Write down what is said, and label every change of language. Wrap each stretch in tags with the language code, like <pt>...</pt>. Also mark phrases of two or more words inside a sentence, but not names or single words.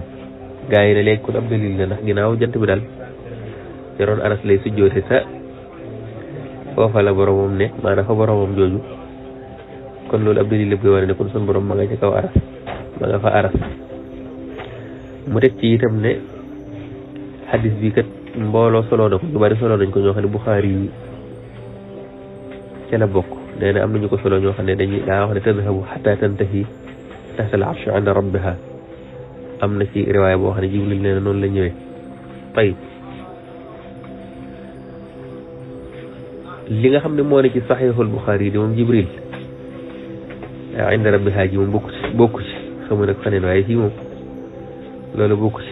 <wo>gaa yi ne léegi kon ab dalil la, ndax ginnaaw jant bi daal ca ron aras lay sujjoote sa foofa la boromam ne maanaam fa boromam jooju, kon loolu ab dalil lépp koy wane ne kon sun borom ma nga ca kaw aras, ma nga fa aras. mu teg ci itam ne hadis bi kat mbooloo soloo na ko, ñu bari soloo nañ ko, ñoo xam ne Buxaari yi ca la bokk. nee na am nañu ko solo ñoo xam ne daa wax ne</wo> <ar>تذهب حتى تنتهي تحت العرش عند ربها.</ar> <wo>am na ci riwaaya boo xam ne Jibril nee na noonu la ñëwee. tayib li nga xam ne moo ne ci saxiixul Buxaari yi di moom Jibril</wo> <ar>عند ربها</ar> <wo>ji moom bokku ci xamu nag faneen, waaye fii moom loolu bokku ci.</wo>